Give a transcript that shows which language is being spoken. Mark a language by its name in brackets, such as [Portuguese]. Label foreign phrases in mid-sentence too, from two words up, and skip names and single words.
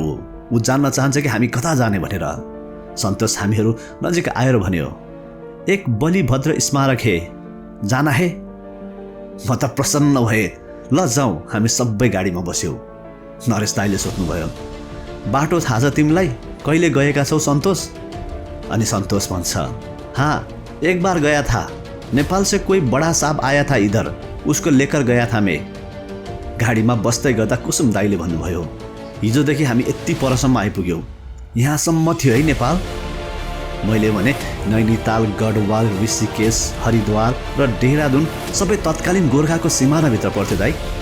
[Nepali] ऊ जान्न चाहन्छ कि हामी कता जाने भनेर। सन्तोष हामीहरू नजिक आएर भन्यो, [Hindi] एक बलिभद्र स्मारक हे, जाना हे? [Nepali] म त प्रसन्न भए, ल जाउँ। हामी सबै गाडीमा बस्यौँ। नरेश दाइले सोध्नुभयो, बाटो थाहा छ तिमीलाई? कहिले गएका छौ सन्तोष? अनि सन्तोष भन्छ, [Hindi] हाँ एक बार गया था, नेपाल से कोई बड़ा साहब आया था इधर, उसको लेकर गया था मैं। [Nepali] गाडीमा बस्दै गर्दा कुसुम दाइले भन्नुभयो, हिजोदेखि हामी यति परसम्म आइपुग्यौँ, यहाँसम्म थियो है नेपाल? मैले भने नैनीताल, गढवाल, ऋषिकेश, हरिद्वार र देहरादुन सबै तत्कालीन गोर्खाको सिमानाभित्र पर्थ्यो दाइ।